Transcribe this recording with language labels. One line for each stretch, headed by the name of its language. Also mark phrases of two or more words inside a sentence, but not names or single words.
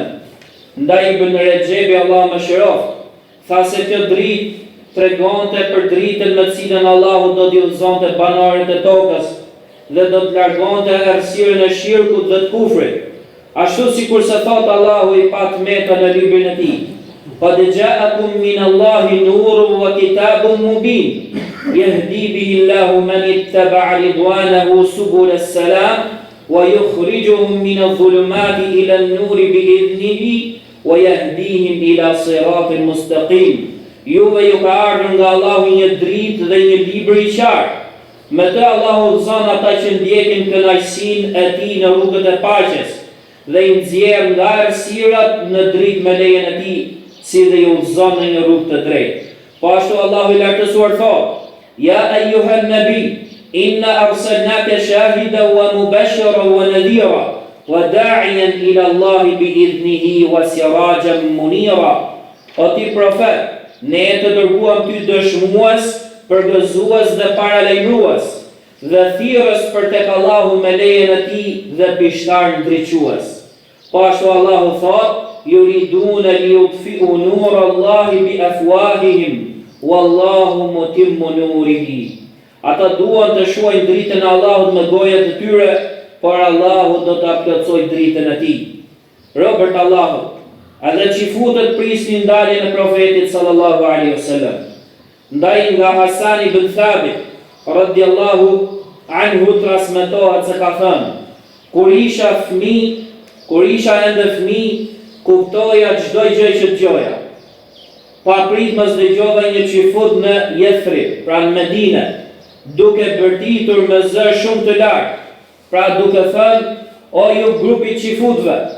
Albanian: Ndaj Ibn Rexhebi, Allahu mëshiroft, tha se kjo dritë tregonte për dritën me cilën Allahu do t'i udhëzonte banorët e tokës dhe do të largonte errësirën e shirkut dhe të kufrit. Ashtu sikur se thot Allahu i patmeta në librin e tij:
Arabic: "قد جاءكم من الله نور وكتاب مبين يهدي به الله من اتبع رضوانه سبل السلام ويخرجهم من الظلمات إلى النور بإذنه ويهديهم إلى صراط مستقيم,
Albanian: juve ju ka ardhur nga Allahu një dritë dhe një libër i qartë. Me të Allahu udhëzon ata që ndjekin kënaqësinë e tij në rrugët e paqes dhe i nxjerr nga errësirat në dritë me lejen e tij, si dhe ju udhëzon në një rrugë të drejtë. Po ashtu Allahu i lartësuar thotë:
Arabic: يا أيها النبي إنا أرسلناك شاهدا ومبشرا ونذيرا وداعيا إلى الله بإذنه وسراجا منيرا.
Albanian: O ti profet, ne të dërguam ty dëshmues, përgëzues dhe paralajmërues, dhe thirrës për tek Allahu me lejen e tij dhe pishtar ndriçues. Po ashtu Allahu thot:
Arabic: يريدون ليطفئوا نور الله بأفواههم والله متم نوره.
Albanian: Ata duan të shuajnë dritën e Allahut me gojat e tyre, por Allahu do ta plotësojë dritën e tij. Robert Allahu, edhe çifutët prisnin ndaljen e profetit
Arabic: صلى الله عليه وسلم.
Albanian: Ndaj nga Hasan ibn Thabit
Arabic: رضي الله عنه
Albanian: transmetohet se ka thënë: kur isha ende fëmijë, kuptoja çdo gjë që dëgjoja. Pa prit mos dëgjova një çifut në Yathrib, pra në Medinë, duke bërtitur me zë shumë të lartë, pra duke thënë: o ju grupi çifutëve.